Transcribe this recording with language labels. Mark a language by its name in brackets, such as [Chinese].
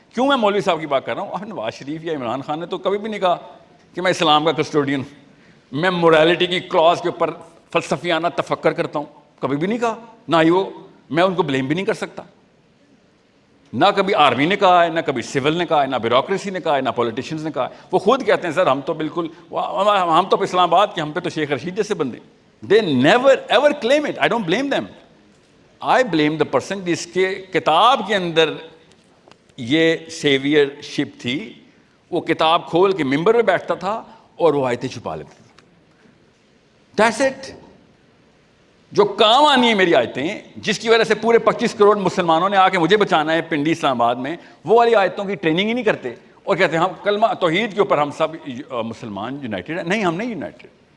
[Urdu] کیوں میں مولوی صاحب کی بات کر رہا ہوں؟ نواز شریف یا عمران خان نے تو کبھی بھی نہیں کہا کہ میں اسلام کا کسٹوڈین ہوں, میں موریلٹی کی کلاز کے اوپر فلسفیانہ تفکر کرتا ہوں. کبھی بھی نہیں کہا. نہ ہی وہ, میں ان کو بلیم بھی نہیں کر سکتا. نہ کبھی آرمی نے کہا ہے, نہ کبھی سول نے کہا ہے, نہ بیوروکریسی نے کہا ہے, نہ پولیٹیشینز نے کہا ہے. وہ خود کہتے ہیں سر ہم تو بالکل, ہم تو اسلام آباد کے, ہم پہ تو شیخ رشید جیسے بندے. [English] They never ever claim it. I don't blame them. I blame the person [Urdu] جس کے کتاب کے اندر یہ سیویئر شپ تھی. وہ کتاب کھول کے ممبر پہ بیٹھتا تھا اور وہ آیتیں چھپا لیتا تھا. [English] That's it. [Urdu] جو کام آنی ہے میری آیتیں, جس کی وجہ سے پورے 25 کروڑ مسلمانوں نے آ کے مجھے بچانا ہے پنڈی اسلام آباد میں, وہ والی آیتوں کی ٹریننگ ہی نہیں کرتے اور کہتے ہیں ہم کلمہ توحید کے اوپر ہم سب مسلمان یونائٹڈ ہیں. نہیں, ہم نہیں یونائٹڈ.